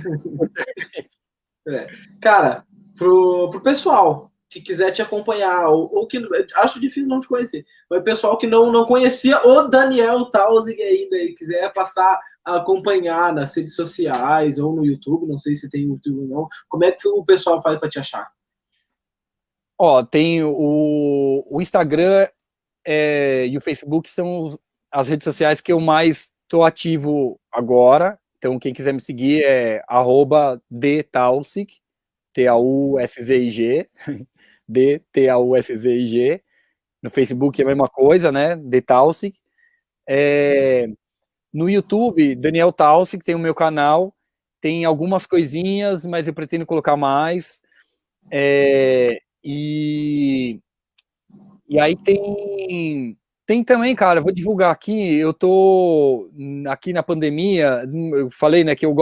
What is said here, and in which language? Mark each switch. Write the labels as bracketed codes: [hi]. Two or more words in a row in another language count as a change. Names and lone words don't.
[pt] Cara, pro pessoal que quiser te acompanhar, ou que acho difícil não te conhecer, mas o pessoal que não conhecia o Daniel Tausig ainda e quiser passar a acompanhar nas redes sociais ou no YouTube, não sei se tem YouTube ou não, como é que o pessoal faz para te achar? Tem o Instagram e o Facebook são as redes sociais que eu mais estou ativo agora. Então, quem quiser me seguir é @dtausig, T-A-U-S-Z-I-G, D-T-A-U-S-Z-I-G. No Facebook é a mesma coisa, né? Dtausig. No YouTube, Daniel Tausig, tem o meu canal. Tem algumas coisinhas, mas eu pretendo colocar mais. E aí tem também, cara, vou divulgar aqui, eu tô aqui na pandemia, eu falei, né, que eu